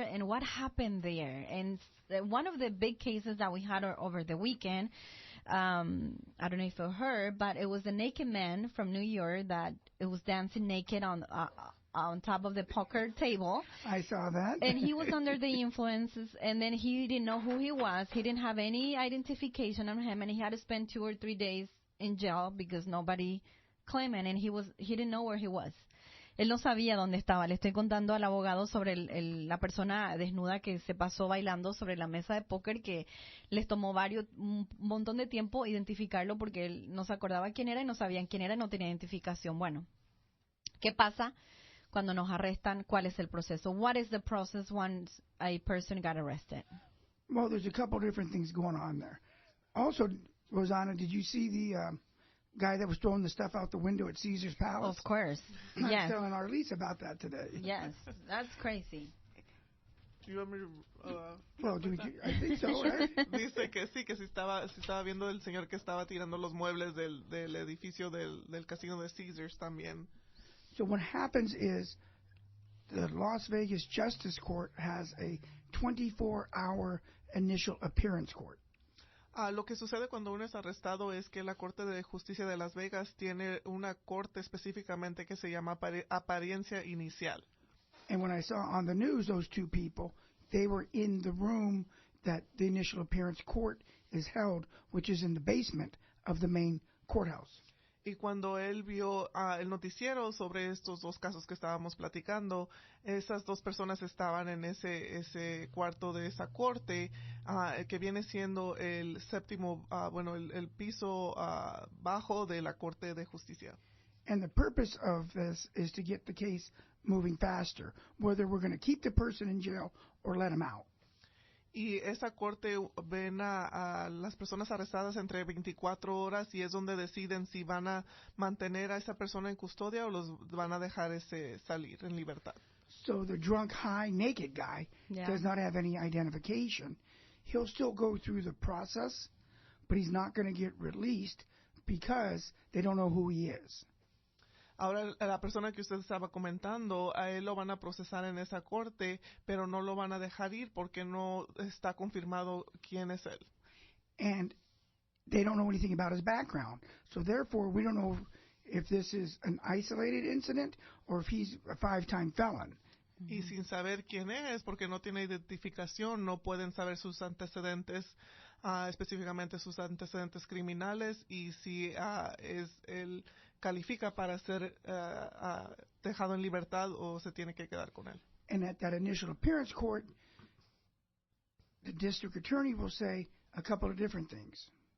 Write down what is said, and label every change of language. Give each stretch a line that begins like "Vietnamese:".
English: And what happened there? And one of the big cases that we had over the weekend, I don't know if you heard, but it was a naked man from New York that it was dancing naked on top of the poker table. I saw that. And he was under the influences, and then he didn't know who he was. He didn't have any identification on him, and he had to spend 2 or 3 days in jail because nobody claimed him, and he didn't know where he was.
Spanish: Él no sabía dónde estaba. Le estoy contando al abogado sobre la persona desnuda que se pasó bailando sobre la mesa de póker, que les tomó un montón de tiempo identificarlo porque él no se acordaba quién era y no sabían quién era y no tenía identificación. Bueno, ¿qué pasa cuando nos arrestan? ¿Cuál es el proceso?
English: What is the process once a person got arrested? Well, there's a couple different things going on there. Also, Rosanna, did you see the guy that was throwing the stuff out the window at Caesar's Palace? Of course. I Yes. was telling Arlise about that today. Yes, that's crazy. Do you want me to, Well, I think so, right?
Spanish: Dice que sí estaba viendo el señor que estaba tirando los muebles del edificio del casino de Caesars también.
English: So what happens is the Las Vegas Justice Court has a 24-hour initial appearance court.
Spanish: Lo que sucede cuando uno es arrestado es que la Corte de Justicia de Las Vegas tiene una corte específicamente que se llama apariencia inicial.
English: And when I saw on the news those two people, they were in the room that the initial appearance court is held, which is in the basement of the main courthouse.
Spanish: Y cuando él vio el noticiero sobre estos dos casos que estábamos platicando, esas dos personas estaban en ese cuarto de esa corte, que viene siendo el séptimo, el piso bajo de la Corte de Justicia.
English: And the purpose of this is to get the case moving faster, whether we're going to keep the person in jail or let him out.
Spanish: Y esa corte ven a las personas arrestadas entre 24 horas y es donde deciden si van a mantener a esa persona en custodia o los van a dejar salir en libertad.
English: So the drunk, high, naked guy does not have any identification. He'll still go through the process, but he's not going to get released because they don't know who he is.
Spanish: Ahora, la persona que usted estaba comentando, a él lo van a procesar en esa corte, pero no lo van a dejar ir porque no está confirmado quién es él.
English: And they don't know anything about his background. So therefore, we don't know if this is an isolated incident or if he's a 5-time felon.
Spanish: Y sin saber quién es, porque no tiene identificación, no pueden saber sus antecedentes, específicamente sus antecedentes criminales, y si él califica para ser dejado en libertad o se tiene que quedar con él.
English: And at that initial appearance court, the district attorney will say a couple of different things.